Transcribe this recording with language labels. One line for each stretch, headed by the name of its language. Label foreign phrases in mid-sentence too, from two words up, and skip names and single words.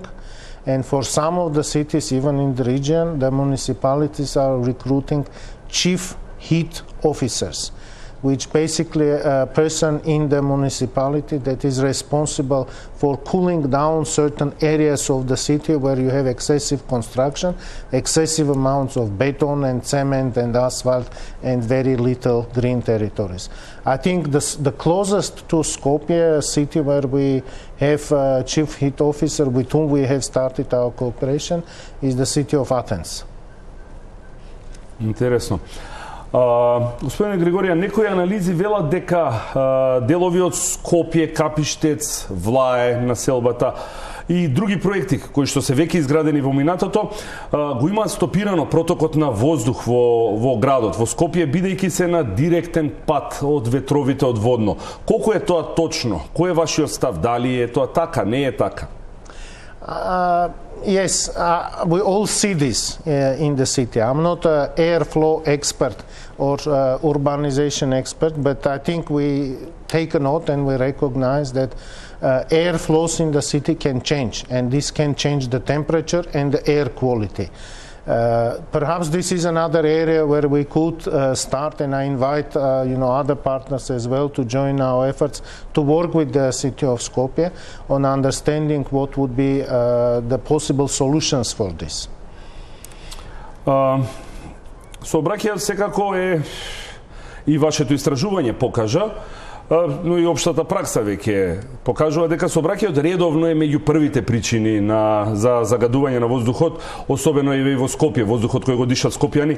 English: And for some of the cities, even in the region, the municipalities are recruiting chief heat officers, which basically a person in the municipality that is responsible for cooling down certain areas of the city where you have excessive construction, excessive amounts of beton and cement and asphalt, and very little green territories. I think the closest to Skopje, a city where we have a chief heat officer with whom we have started our cooperation, is the city of Athens.
Macedonian: Интересно. Господине Григорија, некои анализи велат дека делови од Скопје, Капиштец, Влае, населбата и други проекти кои што се веќе изградени во минатото го имаат стопирано протокот на воздух во градот, во Скопје, бидејќи се на директен пат од ветровите од водно. Колку е тоа точно? Кој е вашиот став? Дали е тоа така, не е така?
English: Yes, we all see this in the city. I'm not an airflow expert or urbanization expert, but I think we take a note and we recognize that air flows in the city can change, and this can change the temperature and the air quality. Perhaps this is another area where we could start, and I invite other partners as well to join our efforts to work with the city of Skopje on understanding what would be the possible solutions for this.
Macedonian: Сообраќајот секако е и вашето истражување покажа, но и општата пракса веќе покажува дека сообраќајот редовно е меѓу првите причини за загадување на воздухот, особено и во Скопје, воздухот кој го дишат скопјани.